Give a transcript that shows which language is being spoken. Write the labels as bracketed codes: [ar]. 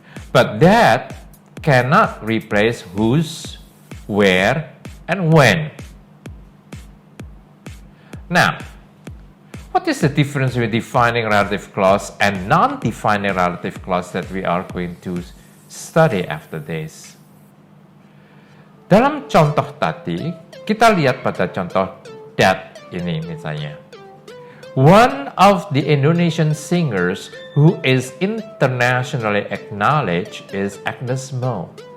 [en] But that cannot replace whose, where, and when. Now, what is the difference between defining relative clause and non-defining relative clause that we are going to study after this? [id] Dalam contoh tadi, kita lihat pada contoh that ini misalnya. [en] One of the Indonesian singers who is internationally acknowledged is Agnes Mo.